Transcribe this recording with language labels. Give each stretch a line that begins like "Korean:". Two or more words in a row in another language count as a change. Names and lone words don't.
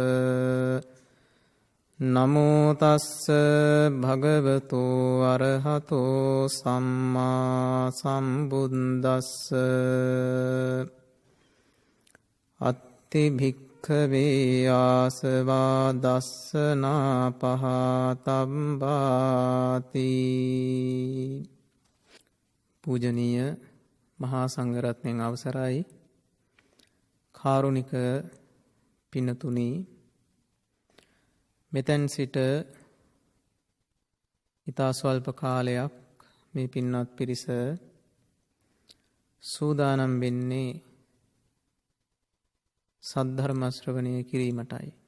Pali: නමෝ තස්ස භගවතෝ අරහතෝ සම්මා සම්බුද්දස්ස. අත්ති භික්ඛවේ ආසවා දස්සනා පහතබ්බාති.
Sinhala: පූජනීය මහා සංඝරත්නයන් අවසරයි, කාරුණික පින්නතුනි, මෙතැන් සිට ඉතා ස්වල්ප කාලයක් මේ පින්වත් පිරිස සූදානම් වෙන්නේ සද්ධර්ම ශ්‍රවණය කිරීමටයි.